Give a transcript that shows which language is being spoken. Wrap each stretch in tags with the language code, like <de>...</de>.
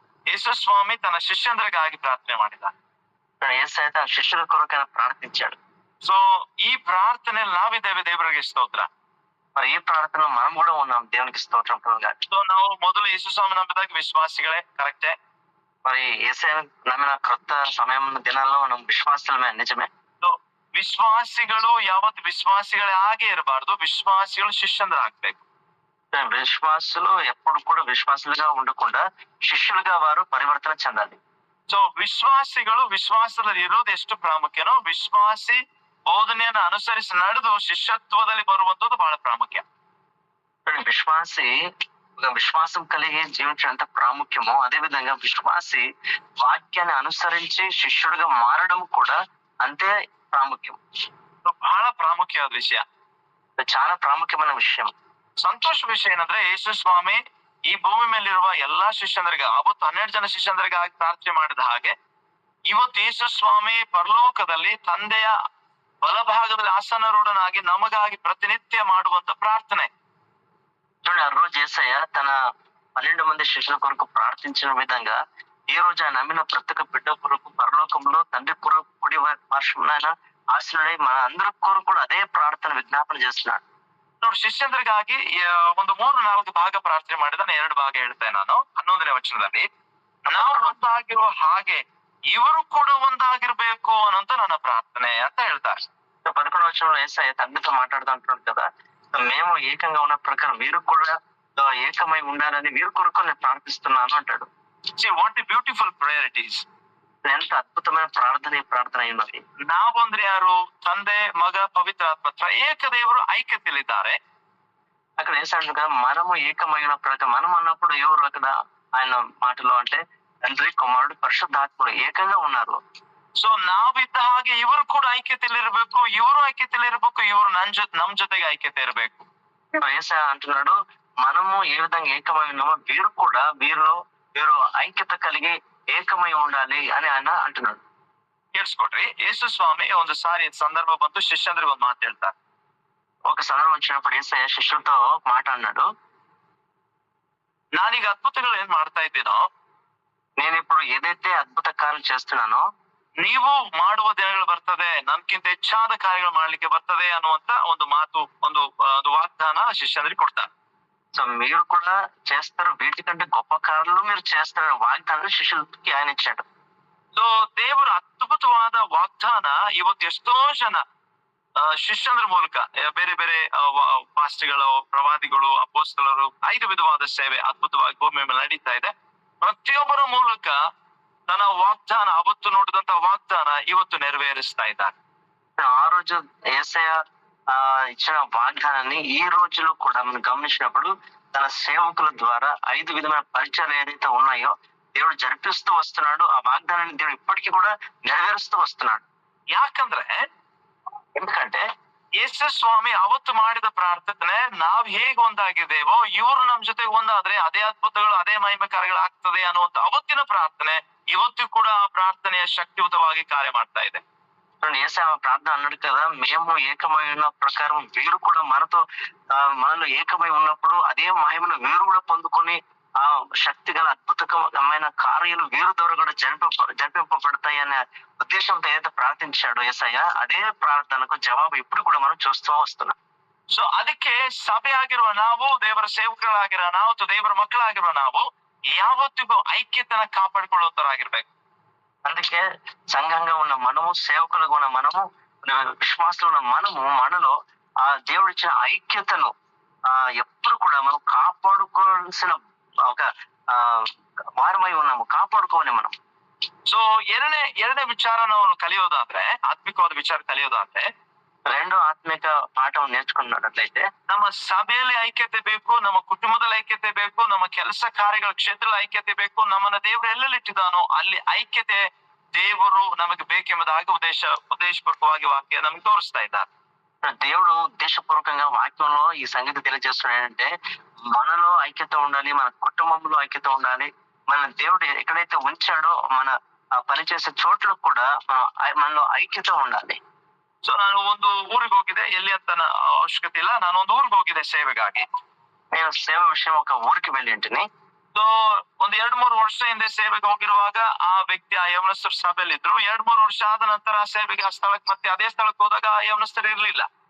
<kn>ಯೇಸು ಸ್ವಾಮಿ ತನ್ನ ಶಿಷ್ಯಂದ್ರಿಗಾಗಿ ಪ್ರಾರ್ಥನೆ ಮಾಡಿದ.</kn> <te>యేసయ్య తన శిష్యుల కొరకు ఆయన ప్రార్థించాడు.</te> <kn>సో ఈ ప్రార్థనలు నావిದ್ದೇವೆ, ದೇವರಿಗೆ ಸ್ತೋತ್ರ.</kn> <te>మరి ఈ ప్రార్థనలో మనం కూడా ఉన్నాం, దేవునికి స్తోత్రం.</te> <kn>సో ನಾವು ಮೊದಲು ಯೇಸು ಸ್ವಾಮಿ ನಂಬಿದಾಗ ವಿಶ್ವಾಸಿಗಳೇ, ಕರೆಕ್ಟೇ.</kn> <te>మరి యేసయ్య నమ్మిన క్రొత్త సమయం దినాల్లో మనం విశ్వాసులమే, నిజమే.</te> <kn>సో ವಿಶ್ವಾಸಿಗಳು ಯಾವತ್ತು ವಿಶ್ವಾಸಿಗಳೇ ಆಗೇ ಇರಬಾರ್ದು, ವಿಶ್ವಾಸಿಗಳು ಶಿಷ್ಯಂದ್ರಾಗ್ಬೇಕು.</kn> <te>విశ్వాసులు ఎప్పుడు కూడా విశ్వాసులుగా ఉండకుండా ಶಿಷ್ಯುలుగా వారు పరివర్తన చెందాలి.</te> <kn>ಸೊ ವಿಶ್ವಾಸಿಗಳು ವಿಶ್ವಾಸದಲ್ಲಿ ಇರೋದು ಎಷ್ಟು ಪ್ರಾಮುಖ್ಯನೋ, ವಿಶ್ವಾಸಿ ಬೋಧನೆಯನ್ನು ಅನುಸರಿಸಿ ನಡೆದು ಶಿಷ್ಯತ್ವದಲ್ಲಿ ಬರುವಂತದ್ದು ಬಹಳ ಪ್ರಾಮುಖ್ಯ.</kn> <te>విశ్వాసి విశ్వాసం కలిగి జీవించడం ప్రాముఖ్యమో అదే విధంగా విశ్వాసి వాక్యాన్ని అనుసరించి శిష్యుడిగా మారడం కూడా అంతే ప్రాముఖ్యం.</te> <kn>ಬಹಳ ಪ್ರಾಮುಖ್ಯವಾದ ವಿಷಯ,</kn> <te>చాలా ಪ್ರಾಮುಖ್ಯమైన ವಿಷಯ.</te> <kn>ಸಂತೋಷ ವಿಷಯ ಏನಂದ್ರೆ ಯೇಸು ಸ್ವಾಮಿ ಈ ಭೂಮಿ ಮೇಲಿರುವ ಎಲ್ಲಾ ಶಿಷ್ಯಂದರಿಗೆ, ಅವತ್ತು 12 ಜನ ಶಿಷ್ಯಂದರಿಗಾಗಿ ಪ್ರಾರ್ಥನೆ ಮಾಡಿದ ಹಾಗೆ ಇವತ್ತು ಯೇಸು ಸ್ವಾಮಿ ಪರಲೋಕದಲ್ಲಿ ತಂದೆಯ ಬಲಭಾಗದಲ್ಲಿ ಆಸನರೂಢನಾಗಿ ನಮಗಾಗಿ ಪ್ರತಿನಿತ್ಯ ಮಾಡುವಂತ ಪ್ರಾರ್ಥನೆ.</kn> <te>చూడండి, ఆ రోజు యేసయ్య తన 12 మంది శిష్యుల కొరకు ప్రార్థించిన విధంగా ఈ రోజు ఆయన నమ్మిన ప్రతి ఒక్క బిడ్డ కొరకు పరలోకంలో తండ్రి కొరకు కుడి పార్శ్వమున ఆయన ఆశీనుడై మన అందరి కొరకు కూడా ಅದೇ ಪ್ರಾರ್ಥನೆ ವಿಜ್ಞಾಪನೆ చేస్తున్నాడు.</te> <kn>ನೋಡಿ, ಶಿಷ್ಯಂದ್ರಿಗಾಗಿ ಒಂದು 3-4 ಭಾಗ ಪ್ರಾರ್ಥನೆ ಮಾಡಿದಾನೆ. 2 ಭಾಗ ಹೇಳ್ತೇನೆ ನಾನು. 11ನೇ ವಚನದಲ್ಲಿ ನಾವು ಒಂದಾಗಿರುವ ಹಾಗೆ ಇವರು ಕೂಡ ಒಂದಾಗಿರ್ಬೇಕು ಅನ್ನೋಂತ ನನ್ನ ಪ್ರಾರ್ಥನೆ ಅಂತ ಹೇಳ್ತಾರೆ.</kn> <te>11వ వచనంలో యేసయ్య తండ్రితో మాట్లాడుతూ అంటున్నాడు కదా, మేము ఏకంగా ఉన్న ప్రకారం వీరు కూడా ఏకమై ఉండాలని వీరి కొరకు నేను ప్రార్థిస్తున్నాను అంటాడు.</te> <en>See what a beautiful prayer it is.</en> <te>ఎంత అద్భుతమైన ప్రార్థన ఉన్నది.</te> <kn>ನಾವಂದ್ರೆ ಯಾರು? ತಂದೆ, ಮಗ, ಪವಿತ್ರಾತ್ಮ ತ್ರಯೇಕ ದೇವರು ಐಕ್ಯತೆಯಲ್ಲಿದ್ದಾರೆ.</kn> <te>అక్కడ వేసాడు కదా, మనము ఏకమై ఉన్న ప్రకారం. మనం అన్నప్పుడు ఎవరు అక్కడ ఆయన మాటలో అంటే తండ్రి, కుమారుడు, పరిశుద్ధాత్ముడు ఏకంగా ఉన్నారు.</te> <kn>ಸೊ ನಾವಿದ್ದ ಹಾಗೆ ಇವರು ಕೂಡ ಐಕ್ಯತೆಯಲ್ಲಿರ್ಬೇಕು, ಇವರು ಐಕ್ಯತೆಯಲ್ಲಿರ್ಬೇಕು, ಇವರು ನಮ್ ಜೊತೆಗೆ ಐಕ್ಯತೆ ಇರಬೇಕು.</kn> <te>యేసయ్య అంటున్నాడు, మనము ఏ విధంగా ఏకమై ఉన్నామో వీరు కూడా వీరు ఐక్యత కలిగి ఏకమై ఉండాలి అని ఆయన అంటున్నాడు.</te> <kn>ಕೇಳಿಸ್ಕೊಡ್ರಿ, ಯೇಸು ಸ್ವಾಮಿ ಒಂದು ಸಾರಿ ಸಂದರ್ಭ ಬಂತು, ಶಿಷ್ಯಂದ್ರಿಗೆ ಒಂದು ಮಾತು ಹೇಳ್ತಾರೆ.</kn> <te>ఒక సందర్భం వచ్చినప్పుడు యేసయ్య శిష్యులతో మాట అన్నాడు,</te> <kn>ನಾನೀಗ ಅದ್ಭುತಗಳು ಏನ್ ಮಾಡ್ತಾ ಇದ್ದೀನೋ,</kn> <te>నేను ఇప్పుడు ఏదైతే అద్భుత కార్యం చేస్తున్నానో</te> <kn>ನೀವು ಮಾಡುವ ದಿನಗಳು ಬರ್ತದೆ, ನನ್ಕಿಂತ ಹೆಚ್ಚಾದ ಕಾರ್ಯಗಳು ಮಾಡ್ಲಿಕ್ಕೆ ಬರ್ತದೆ ಅನ್ನುವಂತ ಒಂದು ಮಾತು, ಒಂದು ವಾಗ್ದಾನ ಶಿಷ್ಯಂದ್ರಿಗೆ ಕೊಡ್ತಾನೆ.</kn> <te>సో మీరు కూడా చేస్తారు, వీటికంటే గొప్ప కార్యాలు మీరు చేస్తారు వాగ్దానం శిష్యులకి ఆయన ఇచ్చాడు.</te> <kn>ಸೊ ದೇವರ ಅದ್ಭುತವಾದ ವಾಗ್ದಾನ ಇವತ್ತು ಎಷ್ಟೋ ಜನ ಶಿಷ್ಯಂದ್ರ ಮೂಲಕ ಬೇರೆ ಬೇರೆ ಪಾಸ್ಟ್ಗಳು, ಪ್ರವಾದಿಗಳು, ಅಪೊಸ್ತಲರು 5 ವಿಧವಾದ ಸೇವೆ ಅದ್ಭುತವಾಗಿ ಭೂಮಿ ಮೇಲೆ ನಡೀತಾ ಇದೆ. ಪ್ರತಿಯೊಬ್ಬರ ಮೂಲಕ తన వాగ్దాನ, ಅವತ್ತು ನೋಡಿದಂತ ವಾಗ್ದಾನ ಇವತ್ತು ನೆರವೇರಿಸ್ತಾ ಇದ್ದಾರೆ.</kn> <te>ఆ రోజు యేసయ్య ఇచ్చిన వాగ్దానాన్ని ఈ రోజులో కూడా మనం గమనించినప్పుడు తన సేవకుల ద్వారా 5 విధమైన పరిచయాలు ఏదైతే ఉన్నాయో దేవుడు జరిపిస్తూ వస్తున్నాడు. ఆ వాగ్దానాన్ని దేవుడు ఇప్పటికీ కూడా నెరవేరుస్తూ వస్తున్నాడు.</te> <kn>ಯಾಕಂದ್ರೆ</kn> <te>ఎందుకంటే</te> <kn>ಯೇಸು ಸ್ವಾಮಿ ಅವತ್ತು ಮಾಡಿದ ಪ್ರಾರ್ಥನೆ, ನಾವ್ ಹೇಗ್ ಒಂದಾಗಿದ್ದೇವೋ ಇವರು ನಮ್ ಜೊತೆ ಒಂದಾದ್ರೆ ಅದೇ ಅದ್ಭುತಗಳು, ಅದೇ ಮಹಿಮೆ ಕಾರ್ಯಗಳು ಆಗ್ತದೆ ಅನ್ನುವಂತ ಅವತ್ತಿನ ಪ್ರಾರ್ಥನೆ ಇವತ್ತು ಕೂಡ ಆ ಪ್ರಾರ್ಥನೆಯ ಶಕ್ತಿಯುತವಾಗಿ ಕಾರ್ಯ ಮಾಡ್ತಾ ಇದೆ.</kn> <te>యేసయ్య ప్రార్థన అన్నాడు కదా, మేము ఏకమై ఉన్న ప్రకారం వీరు కూడా మనలో ఏకమై ఉన్నప్పుడు అదే మహిమను వీరు కూడా పొందుకొని ఆ శక్తి గల అద్భుతమైన కార్యాలు వీరు ద్వారా కూడా జరిపింపబడతాయి అనే ఉద్దేశంతో ఏదైతే ప్రార్థించాడు యేసయ్య, అదే ప్రార్థనకు జవాబు ఇప్పుడు కూడా మనం చూస్తూ వస్తున్నాం.</te> <kn>ಸೊ ಅದಕ್ಕೆ ಸಭೆ ಆಗಿರುವ ನಾವು, ದೇವರ ಸೇವಕರಾಗಿರೋ ನಾವು, ದೇವರ ಮಕ್ಕಳಾಗಿರುವ ನಾವು ಯಾವತ್ತಿಗೂ ಐಕ್ಯತೆನ ಕಾಪಾಡಿಕೊಳ್ಳುವಂತರಾಗಿರ್ಬೇಕು.</kn> <te>అందుకే సంఘంగా ఉన్న మనము, సేవకులుగా ఉన్న మనము, విశ్వాసులు ఉన్న మనలో ఆ దేవుడిచ్చిన ఐక్యతను ఎప్పుడు కూడా మనం కాపాడుకోవాల్సిన ఒక వారమై ఉన్నాము, కాపాడుకోవాలి మనం.</te> <kn>ಸೊ ಎರಡನೇ ವಿಚಾರ ನಾವು ಕಲಿಯೋದಾದ್ರೆ, ಆತ್ಮಿಕವಾದ ವಿಚಾರ ಕಲಿಯೋದಾದ್ರೆ,</kn> <te>రెండో ఆత్మిక పాఠం నేర్చుకున్నట్లయితే</te> <kn>ನಮ್ಮ ಸಭೆಯಲ್ಲಿ ಐಕ್ಯತೆ ಬೇಕು, ನಮ್ಮ ಕುಟುಂಬದಲ್ಲಿ ಐಕ್ಯತೆ ಬೇಕು, ನಮ್ಮ ಕೆಲಸ ಕಾರ್ಯಗಳ ಕ್ಷೇತ್ರದಲ್ಲಿ ಐಕ್ಯತೆ ಬೇಕು. ನಮ್ಮನ್ನ ದೇವರು ಎಲ್ಲೆಲ್ಲಿಟ್ಟಿದ್ದಾನೋ ಅಲ್ಲಿ ಐಕ್ಯತೆ ದೇವರು ನಮಗೆ ಬೇಕೆಂಬುದಾಗಿ ಉದ್ದೇಶಪೂರ್ವಕವಾಗಿ ವಾಕ್ಯ ನಮಗೆ ತೋರಿಸ್ತಾ ಇದ್ದಾರೆ.</kn> <te>దేవుడు ఉద్దేశపూర్వకంగా వాక్యంలో ఈ సంగతి తెలియజేస్తున్నాడు ఏంటంటే, మనలో ఐక్యత ఉండాలి, మన కుటుంబంలో ఐక్యత ఉండాలి. మన దేవుడు ఎక్కడైతే ఉంచాడో మన పనిచేసే చోట్ల కూడా మనలో ఐక్యత ఉండాలి.</te> <kn>ಸೊ ನಾನು ಒಂದು ಊರಿಗೆ ಹೋಗಿದ್ದೆ, ಎಲ್ಲಿ ಅಂತ ಅವಶ್ಯಕತೆ ಇಲ್ಲ, ನಾನು ಒಂದು ಊರಿಗೆ ಹೋಗಿದ್ದೆ ಸೇವೆಗಾಗಿ.</kn> <te>నేను సేవ విషయం ఒక ఊరికి వెళ్ళింటిని.</te> <kn>ಸೊ ಒಂದು 2-3 ವರ್ಷ ಹಿಂದೆ ಸೇವೆಗೆ ಹೋಗಿರುವಾಗ ಆ ವ್ಯಕ್ತಿ ಆ ಯೌವನಸ್ಥರು ಸಭೆಯಲ್ಲಿ ಇದ್ರು. 2-3 ವರ್ಷ ಆದ ನಂತರ ಆ ಸೇವೆಗೆ ಆ ಸ್ಥಳಕ್ಕೆ ಮತ್ತೆ ಅದೇ ಸ್ಥಳಕ್ಕೆ ಹೋದಾಗ ಆ ಯೌವನಸ್ಥರು ಇರ್ಲಿಲ್ಲ.</kn>